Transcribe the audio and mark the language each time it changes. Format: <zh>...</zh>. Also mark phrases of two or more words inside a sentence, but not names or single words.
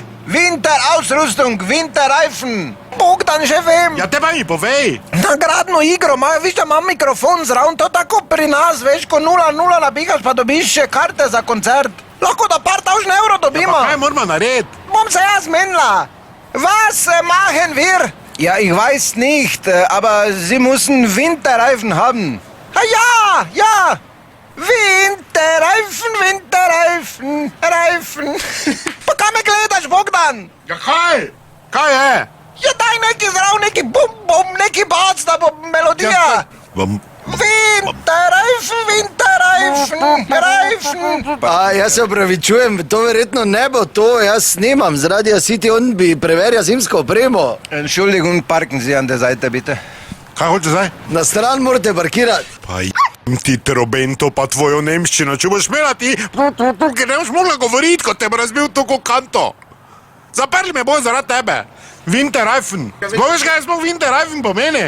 <de>Winterausrüstung, Winterreifen.</de> <sl>Bogdan, že vem. Ja, te pa mi povej. Nagradno igro, viš, da imam mikrofon zraven, to tako pri nas, veš, ko 0:0 nabihaš, pa dobiš še karte za koncert. Lahko da par tavžne evrov dobimo. Ja, pa kaj moramo narediti? Bom se jaz menila.</sl> <de>Was machen wir? Ja, ich weiß nicht, aber Sie müssen Winterreifen haben. Ja. Winterreifen, Reifen.</de> <sl>Pa kaj me gledaš, Bogdan? Ja, kaj? Kaj je? Ja, daj neki zdrav, neki bum, neki bac, da bo melodija.</sl> <de>Winterreifen.</de> <sl>Pa jaz se opravičujem, to verjetno ne bo to, jaz snemam, zaradi</sl> <en>City on</en> <sl>bi preverja zimsko opremo.</sl> <de>Entschuldigung, parken Sie an der Seite, bitte.</de> <sl>Kaj hoče zdaj? Na stran morate parkirati. Pa ti trobento, pa tvojo nemščino, če boš imela ti, ker ne boš mogla govoriti, kot te bo razbil tako kanto. Zaprli me bojo zaradi tebe.</sl> <de>Winterreifen.</de> <sl>Veš, kaj smo Winterreifen pomeni?</sl>